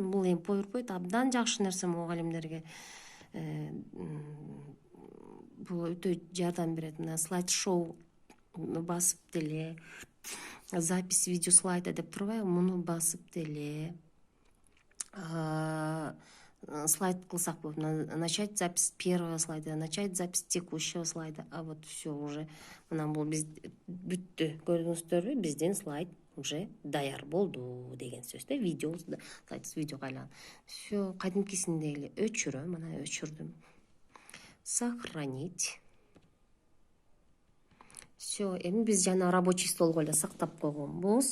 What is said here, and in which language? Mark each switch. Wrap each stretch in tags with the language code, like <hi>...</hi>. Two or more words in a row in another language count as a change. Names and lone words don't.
<ky>Бул эми PowerPoint абдан жакшы нерсе мугалимдерге. Бул өтө жардам берет. Мына слайд-шоу басып деле,</ky> <ru>запись видео слайда</ru> <ky>деп турбайбы, муну басып деле слайд кылсак болот.</ky> <ru>Начать запись первого слайда, начать запись текущего слайда. А вот все уже.</ru> <ky>Мына бул биз бүттү. Көрдүңүздөрбү? Биздин слайд уже даяр болду деген сөз да. Видеобуз да слайд видеого айланды. Все, кадимкисиндей эле өчүрөм. Мына өчүрдүм. Сохранить. Все, эми биз жана</ky> <ru>рабочий столго</ru> <ky>эле сактап койгонбуз.</ky>